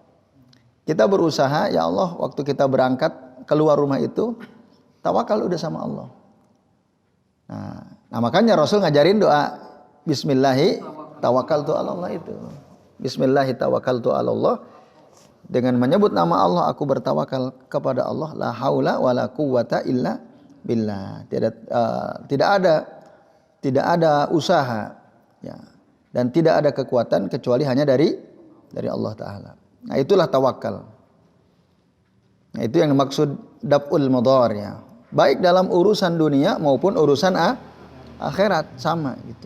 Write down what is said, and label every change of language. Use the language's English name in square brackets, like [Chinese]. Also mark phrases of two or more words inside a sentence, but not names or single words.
[Indonesian] Kita berusaha, ya Allah, waktu kita berangkat keluar rumah itu tawakal udah sama Allah. Nah makanya Rasul ngajarin doa [Arabic] بسم الله توكلت على الله [Indonesian] itu. [Arabic] بسم الله توكلت على الله. [Indonesian] Dengan menyebut nama Allah aku bertawakal kepada Allah. [Arabic] لا حول ولا قوة إلا بالله. [Indonesian] Tidak ada usaha ya, dan tidak ada kekuatan kecuali hanya dari Allah taala. Nah, itulah tawakal. Nah, itu yang dimaksud [Arabic] دفع المضار [Indonesian] ya. Baik dalam urusan dunia maupun urusan akhirat sama gitu.